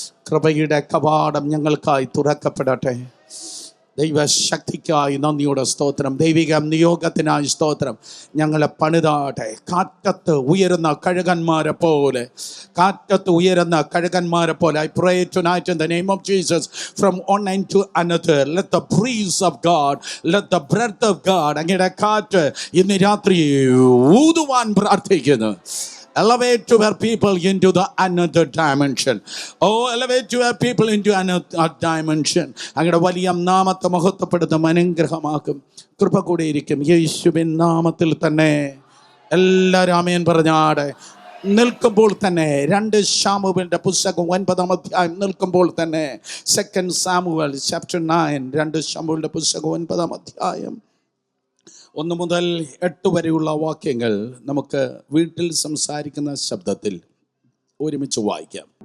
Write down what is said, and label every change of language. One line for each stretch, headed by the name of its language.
Malayalam: കൃപയുടെ കവാടം ഞങ്ങൾക്കായി തുറക്കപ്പെടട്ടെ. ദൈവശക്തിക്കായി നന്ദിയുടെ സ്തോത്രം. ദൈവിക നിയോഗത്തിനായി സ്തോത്രം. ഞങ്ങളെ പണിതാട്ടെ. കാറ്റത്ത് ഉയരുന്ന കഴുകന്മാരെ പോലെ, കാറ്റത്ത് ഉയരുന്ന കഴുകന്മാരെ പോലെ.
English: I pray tonight in the name of Jesus, from one end to another, let the breeze of God, let the breath of God,
Malayalam: അങ്ങയുടെ കാറ്റ് ഇന്ന് രാത്രി ഊതുവാൻ പ്രാർത്ഥിക്കുന്നു.
English: Elevate your people into the another dimension. Oh, elevate your people into another dimension.
Malayalam: അങ്ങയുടെ വലിയ നാമത്തെ മഹത്വപ്പെടുത്തും, അനുഗ്രഹമാക്കും, കൃപ കൂടിയിരിക്കും. യേശുവിൻ നാമത്തിൽ തന്നെ എല്ലാവരും ആമേൻ പറഞ്ഞാടെ. നിൽക്കുമ്പോൾ തന്നെ 2 ശമൂവേലിന്റെ പുസ്തകം 9-ാം അധ്യായം നിൽക്കുമ്പോൾ തന്നെ 2 സാമുവേൽ chapter 9, 2 ശമൂവേലിന്റെ പുസ്തകം 9-ാം അധ്യായം 1 മുതൽ 8 വരെയുള്ള വാക്യങ്ങൾ നമുക്ക് വീട്ടിൽ സംസാരിക്കുന്ന ശബ്ദത്തിൽ ഒരുമിച്ച് വായിക്കാം.